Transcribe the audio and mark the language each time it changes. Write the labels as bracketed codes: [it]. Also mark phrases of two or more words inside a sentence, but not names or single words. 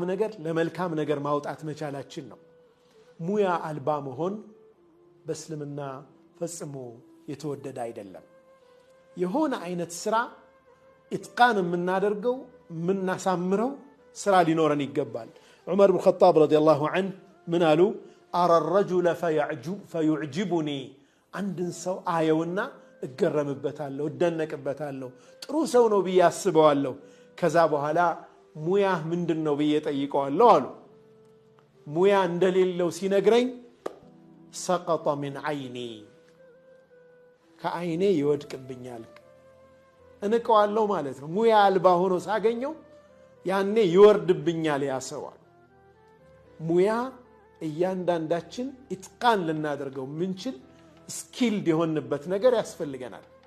[am] ነገር ለመልካም ነገር ማውጣት መቻላችን ነው ሙያ አልባ መሆን በእስልምና ፈጽሞ የተወደደ አይደለም የሆነ አይነት ስራ ኢትቃን የምናደርገው የምናሳምረው ስራ ሊኖረን ይገባል ዑመር ኢብኑ ኸጣብ [ar] رضي الله عنه [am] ምን አሉ [ar] أرى الرجل فيعجبني [am] አንድን ሰው አየውና እገረምበታለሁ እደነቅበታለሁ ጥሩ ሰው ነው ብዬ አስበዋለሁ ከዛ በኋላ ሙያ ምንድነው ብዬ ጠይቀዋለሁ አሉ ሙያ እንደሌለው ሲነግረኝ [ar] سقط من عيني [am] ከአይኔ ይወድቅብኛል እንቀዋለሁ ማለት ነው ሙያ አልባ ሆኖ ሳገኘው ያኔ ይወርድብኛል ያሰዋል ሙያ እያንዳንዳችን ኢትቃን ልናደርገው ምንችል ስኪልድ የሆንበት ነገር ያስፈልገናል